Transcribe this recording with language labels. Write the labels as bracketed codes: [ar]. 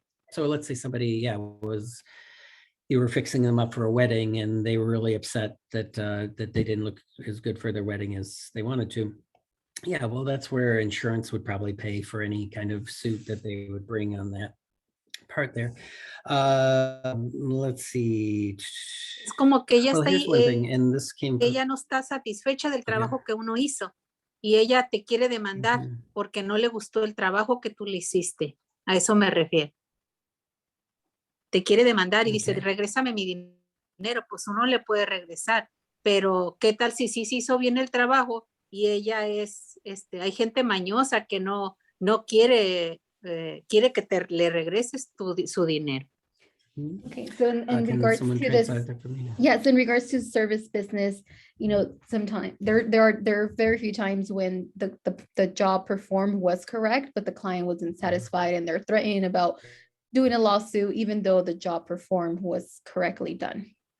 [en] So let's say somebody, you were fixing them up for a wedding and they were really upset that that they didn't look as good for their wedding as they wanted to. Yeah, well, that's where insurance would probably pay for any kind of suit that they would bring on that part there. Let's see. [es] Es como que ella [en] Well, [es] está [en] here's one thing, and this came from, [es] ella no está satisfecha del trabajo que uno hizo y ella te quiere demandar porque no le gustó el trabajo que tú le hiciste. A eso me refiero. Te quiere demandar y dice, regrésame mi dinero, pues uno le puede regresar, pero ¿qué tal si sí hizo bien el trabajo y ella hay gente mañosa que no quiere que le regreses su dinero? [en] Okay, so in regards to this, yes, in regards to service business, sometimes there are very few times when the job performed was correct, but the client wasn't satisfied and they're threatening about doing a lawsuit, even though the job performed was correctly done.